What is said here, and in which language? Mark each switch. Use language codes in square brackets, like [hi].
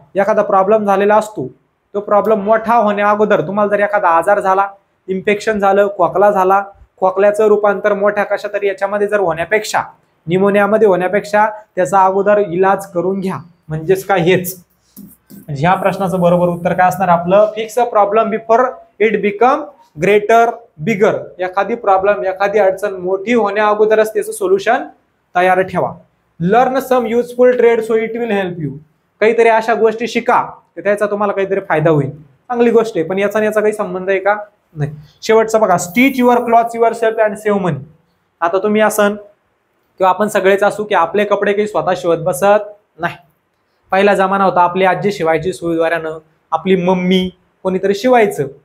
[mr] एखादा प्रॉब्लेम झालेला असतो, तो प्रॉब्लेम मोठा होण्या अगोदर, तुम्हाला जर एखादा आजार झाला, इन्फेक्शन झालं, खोकला झाला, खोकल्याचं रूपांतर मोठ्या कशा तरी याच्यामध्ये जर होण्यापेक्षा, निमोनियामध्ये होण्यापेक्षा त्याचा अगोदर इलाज करून घ्या. म्हणजेच काय, हेच. ह्या प्रश्नाचं बरोबर उत्तर काय असणार आपलं, [en] Fix a problem before it become greater bigger. [mr] एखादी प्रॉब्लेम, एखादी अडचण मोठी होण्या अगोदरच त्याचं सोल्युशन तयार ठेवा. [en] Learn some useful trade so it will help you. [mr] काहीतरी अशा गोष्टी शिका तर त्याचा तुम्हाला काहीतरी फायदा होईल. चांगली गोष्ट आहे, पण याचा काही संबंध आहे का? नाही. शेवटचा बघा, [en] Stitch your clothes yourself and save money. [mr] आता तुम्ही असन किंवा आपण सगळेच असू की आपले कपडे काही स्वतः शिवत बसत नाही. पहिला जमाना होता, आपली आजी शिवायची सुईद्वाऱ्यानं, आपली मम्मी कोणीतरी शिवायचं.